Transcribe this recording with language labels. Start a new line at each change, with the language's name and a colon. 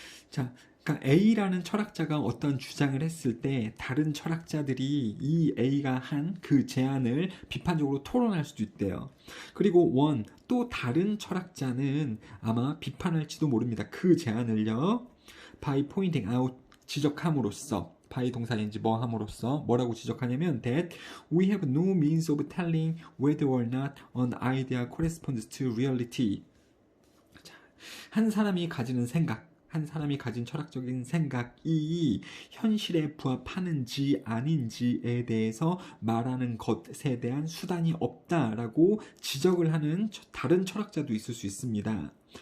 Korean: 자, 그러니까 A라는 철학자가 어떤 주장을 했을 때 다른 철학자들이 이 A가 한 그 제안을 비판적으로 토론할 수도 있대요. 그리고 또 다른 철학자는 아마 비판할지도 모릅니다. 그 제안을요.
English: by pointing out,
Korean: 지적함으로써,
English: by
Korean: 동사인지 뭐 함으로써 뭐라고 지적하냐면
English: that we have no means of telling whether or not an idea corresponds to reality.
Korean: 자, 한 사람이 가지는 생각, 한 사람이 가진 철학적인 생각이 현실에 부합하는지 아닌지에 대해서 말하는 것에 대한 수단이 없다라고 지적을 하는 다른 철학자도 있을 수 있습니다.